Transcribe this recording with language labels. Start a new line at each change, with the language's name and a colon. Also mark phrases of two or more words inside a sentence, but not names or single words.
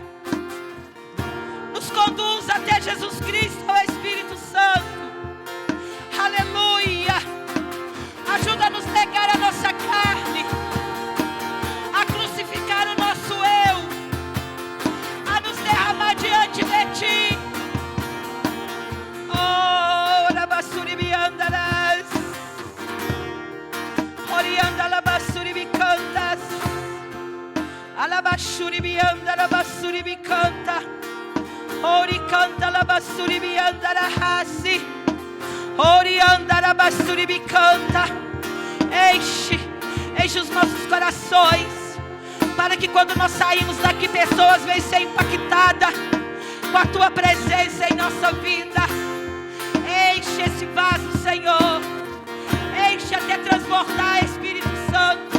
Portuguese: Nos conduz até Jesus Cristo, ó Espírito Santo. Aleluia. Ajuda-nos a negar a nossa carne, a crucificar o nosso eu, a nos derramar diante de ti. Oh, labasuribiandaras, oriandalabasuribicantas, alabashuribiandarabassuribicanta, oricanta labasuribiandarahasi, oriandarabassuribicanta. Enche os nossos corações, para que quando nós saímos daqui, pessoas venham ser impactadas com a tua presença em nossa vida. Enche esse vaso, Senhor. Enche até transbordar, Espírito Santo.